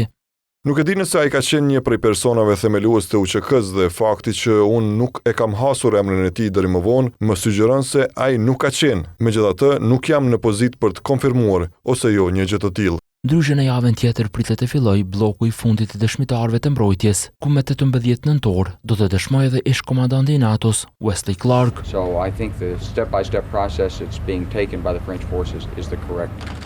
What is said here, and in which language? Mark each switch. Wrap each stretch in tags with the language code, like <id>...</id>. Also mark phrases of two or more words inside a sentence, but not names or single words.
<sq>Nuk e di nëse ai ka qenë një prej personave themelues të UÇK-s dhe fakti që unë nuk e kam hasur emrin e tij deri më vonë, më sugjeron se ai nuk ka qenë. Megjithatë, nuk jam në pozitë për të konfirmuar ose jo një gjë të tillë. Ndryshe në javën tjetër pritet të fillojë bloku i fundit të dëshmitarëve të mbrojtjes, ku me 18 nëntor do të dëshmojë edhe ish komandanti i NATO-s Wesley Clark.</sq> <en>So I think the step-by-step process that's being taken by the French forces is the correct</en>